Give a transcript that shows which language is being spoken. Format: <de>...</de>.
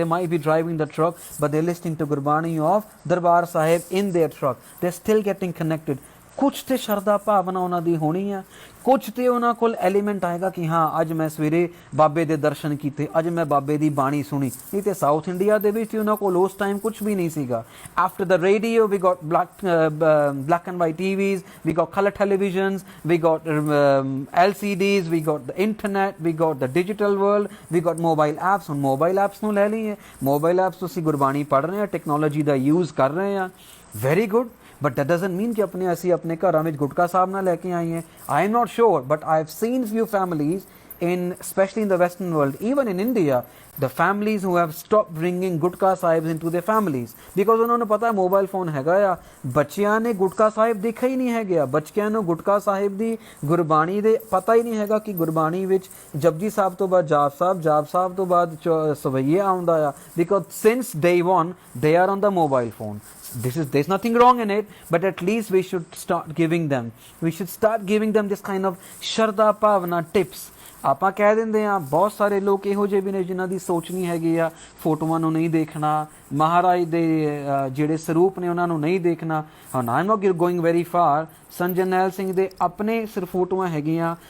<en>They might be driving the truck, but they're listening to Gurbani of Darbar Sahib in their truck. They're still getting connected.</en> <pa>ਕੁਛ ਤੇ ਸ਼ਰਧਾ ਭਾਵਨਾ ਉਹਨਾਂ ਦੀ ਹੋਣੀ ਆ, ਕੁਛ ਤੇ ਉਹਨਾਂ ਕੋਲ ਐਲੀਮੈਂਟ ਆਏਗਾ ਕਿ ਹਾਂ ਅੱਜ ਮੈਂ ਸਵੇਰੇ ਬਾਬੇ ਦੇ ਦਰਸ਼ਨ ਕੀਤੇ, ਅੱਜ ਮੈਂ ਬਾਬੇ ਦੀ ਬਾਣੀ ਸੁਣੀ. ਨਹੀਂ ਤੇ ਸਾਊਥ ਇੰਡੀਆ ਦੇ ਵਿੱਚ ਉਹਨਾਂ ਕੋਲ ਉਸ ਟਾਈਮ ਕੁਛ ਵੀ ਨਹੀਂ ਸੀਗਾ.</pa> <en>After the radio we got black and white TVs, we got color televisions, we got LCDs, we got the internet, we got the digital world, we got mobile apps.</en> <pa>ਹੁਣ mobile apps ਨੂੰ ਲੈ ਲਈਏ, mobile apps ਤੁਸੀਂ ਗੁਰਬਾਣੀ ਪੜ੍ਹ ਰਹੇ ਆ, technology ਦਾ use ਕਰ ਰਹੇ ਆ,</pa> <en>Very good. But that doesn't mean</en> <pa>कि ਅਸੀਂ ਆਪਣੇ ਘਰਾਂ ਵਿੱਚ ਗੁਟਕਾ ਸਾਹਿਬ ਨਾ ਲੈ ਕੇ ਆਈਏ.</pa> <en>I am not sure, but I have seen few families especially in the Western world, even in India, the families who have stopped bringing gutka sahibs into their families because</en> <pa>ਉਹਨਾਂ ਨੂੰ ਪਤਾ ਮੋਬਾਈਲ ਫੋਨ ਹੈਗਾ ਆ. ਬੱਚਿਆਂ ਨੇ ਗੁਟਕਾ ਸਾਹਿਬ ਦੇਖਿਆ ਹੀ ਨਹੀਂ ਹੈਗਾ. ਬੱਚਿਆਂ ਨੂੰ ਗੁਟਕਾ ਸਾਹਿਬ ਦੀ ਗੁਰਬਾਣੀ ਦੇ ਪਤਾ ਹੀ ਨਹੀਂ ਹੈਗਾ ਕਿ ਗੁਰਬਾਣੀ ਵਿੱਚ ਜਪਜੀ ਸਾਹਿਬ ਤੋਂ ਬਾਅਦ ਜਾਪ ਸਾਹਿਬ ਤੋਂ ਬਾਅਦ ਸਵਈਆ ਆਉਂਦਾ ਆ.</pa> <en>because since day one they are on the mobile phone. There's nothing wrong in it, but at least we should start giving them this kind of shraddha bhavana tips.</en> <pa>ਆਪਾਂ ਕਹਿ ਦਿੰਦੇ ਆ, ਬਹੁਤ ਸਾਰੇ ਲੋਕ ਇਹੋ ਜਿਹੇ ਵੀ ਨੇ ਜਿਨ੍ਹਾਂ ਦੀ ਸੋਚ ਨਹੀਂ ਹੈਗੀ ਆ, ਫੋਟੋਆਂ ਨੂੰ ਨਹੀਂ ਦੇਖਣਾ, ਮਹਾਰਾਜ ਦੇ ਜਿਹੜੇ ਸਰੂਪ ਨੇ ਉਹਨਾਂ ਨੂੰ ਨਹੀਂ ਦੇਖਣਾ. ਹੁਣ</pa> <en>I am not going very far.</en> <pa>Sant Jarnail Singh ਦੇ ਆਪਣੇ ਸਿਰਫ ਫੋਟੋਆਂ ਹੈਗੀਆਂ.</pa>